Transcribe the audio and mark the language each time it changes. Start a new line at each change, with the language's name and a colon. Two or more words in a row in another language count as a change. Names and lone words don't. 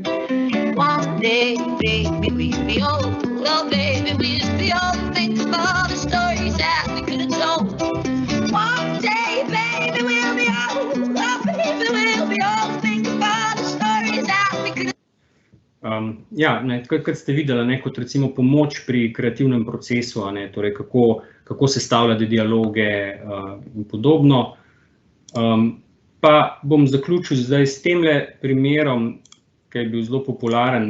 English: One day, baby, we'll be old. Oh, baby, we'll be old, think about the stories that we could have told. One day, baby, we'll be old. Oh, baby, we'll be old, think about the stories that we could have told.
Slovenian: Kot ste videli, kot recimo pomoč pri kreativnem procesu, torej kako sestavljati dialoge in podobno. Pa bom zaključil zdaj s temle primerom, ki je bil zelo popularen.